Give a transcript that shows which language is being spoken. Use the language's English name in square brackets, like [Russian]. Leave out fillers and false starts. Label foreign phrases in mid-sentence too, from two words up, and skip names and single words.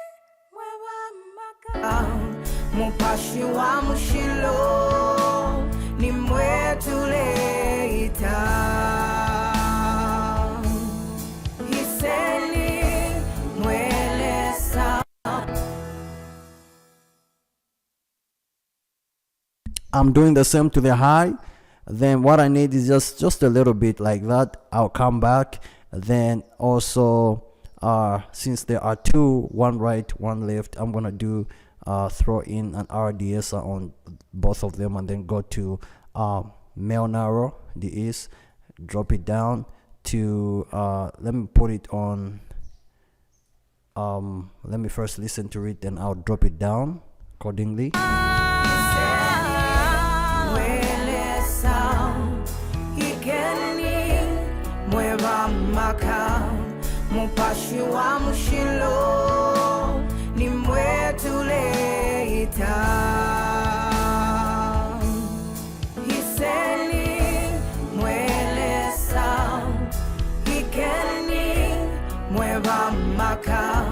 [Bemba] Mupashi wa mushilo nimwetuleta hiseni mwelesa. [English] I'm doing the same to the high. Then what I need is just a little bit like that. I'll come back. Then also since there are two, one right, one left, I'm gonna do throw in an RDS on both of them, and then go to male narrow, the is, drop it down to let me put it on, let me first listen to it, then I'll drop it down accordingly. [Bemba] Mupashi wa mushilo nimwetuleta hiseni mwelesa ikeni mwevamaka.